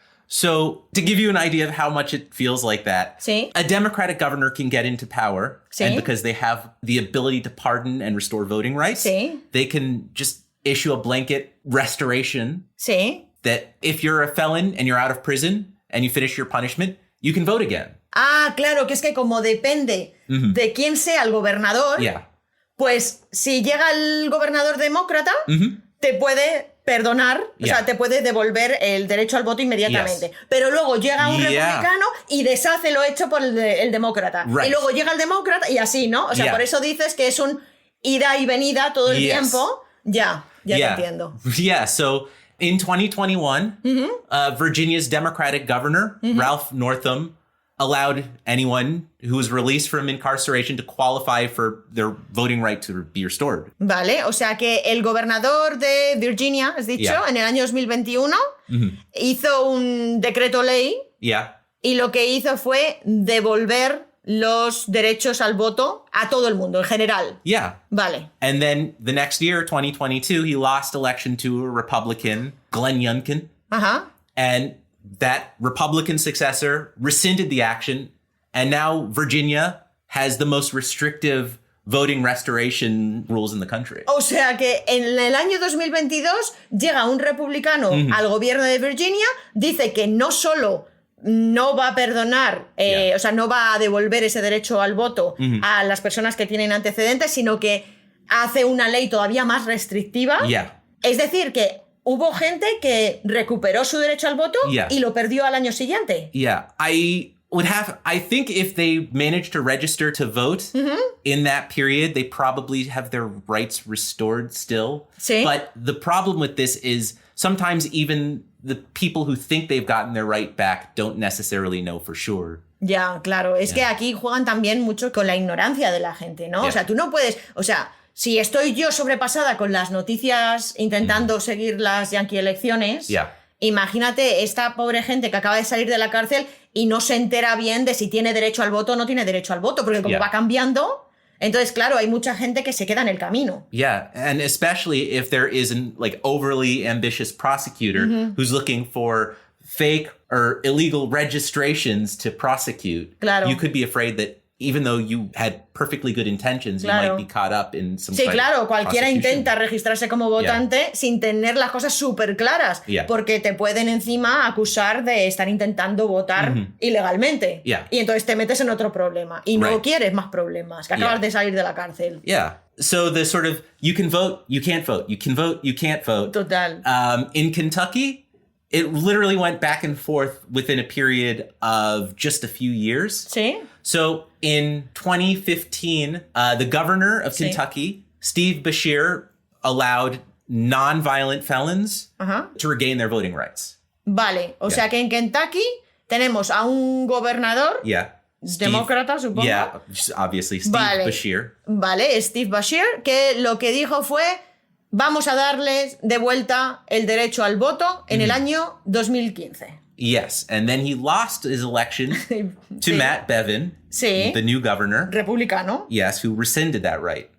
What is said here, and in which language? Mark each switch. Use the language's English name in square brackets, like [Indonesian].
[English] So, to give you an idea of how much it feels like that, a Democratic governor can get into power, and because they have the ability to pardon and restore voting rights, they can just issue a blanket restoration that if you're a felon and you're out of prison and you finish your punishment, you can vote again. [Spanish] Ah, claro, que es que como depende de quién sea el gobernador, pues si llega el gobernador demócrata, te puede perdonar, o sea, te puede devolver el derecho al voto inmediatamente. Pero luego llega un republicano y deshace lo hecho por el demócrata. Y luego llega el demócrata y así, ¿no? O sea, por eso dices que es un ida y venida todo el tiempo. Ya te entiendo. [English] So in 2021, Virginia's Democratic governor, Ralph Northam, allowed anyone who was released from incarceration to qualify for their voting right to be restored. [Spanish] Vale, o sea que el gobernador de Virginia, has dicho, en el año 2021, hizo un decreto ley y lo que hizo fue devolver los derechos al voto a todo el mundo, en general. Vale. [English] And then the next year, 2022, he lost election to a Republican, Glenn Youngkin. And that Republican successor rescinded the action, and now Virginia has the most restrictive voting restoration rules in the country. [Spanish] O sea que en el año 2022 llega un republicano al gobierno de Virginia, dice que no solo no va a perdonar, o sea, no va a devolver ese derecho al voto a las personas que tienen antecedentes, sino que hace una ley todavía más restrictiva. Es decir, que hubo gente que recuperó su derecho al voto y lo perdió al año siguiente. [English] I think if they managed to register to vote in that period, they probably have their rights restored still. But the problem with this is sometimes even the people who think they've gotten their right back don't necessarily know for sure. [Spanish] Ya, claro. Es que aquí juegan también mucho con la ignorancia de la gente, ¿no? O sea, tú no puedes... O sea, si estoy yo sobrepasada con las noticias intentando seguir las Yankee elecciones, imagínate esta pobre gente que acaba de salir de la cárcel y no se entera bien de si tiene derecho al voto o no tiene derecho al voto, porque como va cambiando, entonces, claro, hay mucha gente que se queda en el camino. [English] And especially if there is an overly ambitious prosecutor who's looking for fake or illegal registrations to prosecute, you could be afraid that even though you had perfectly good intentions, you might be caught up in some kind of [Spanish] cualquiera intenta registrarse como votante sin tener las cosas súper claras, porque te pueden encima acusar de estar intentando votar ilegalmente. Y entonces te metes en otro problema. Y no quieres más problemas, que acabas de salir de la cárcel. [English] So the sort of, you can vote, you can't vote, you can vote, you can't vote. [Spanish] Total. [English] In Kentucky, it literally went back and forth within a period of just a few years. [Spanish] Sí. [English] So in 2015, the governor of Kentucky Steve Beshear allowed non-violent felons to regain their voting rights. [Spanish] Vale, o sea que en Kentucky tenemos a un gobernador demócrata, supongo. [English] Yeah, obviously Steve Beshear. [Spanish] Vale, Steve Beshear, que lo que dijo fue: vamos a darles de vuelta el derecho al voto en el año 2015. [English] Yes, and then he lost his election to Matt Bevin, the new governor. [Spanish] Republicano. [English] Yes, who rescinded that right.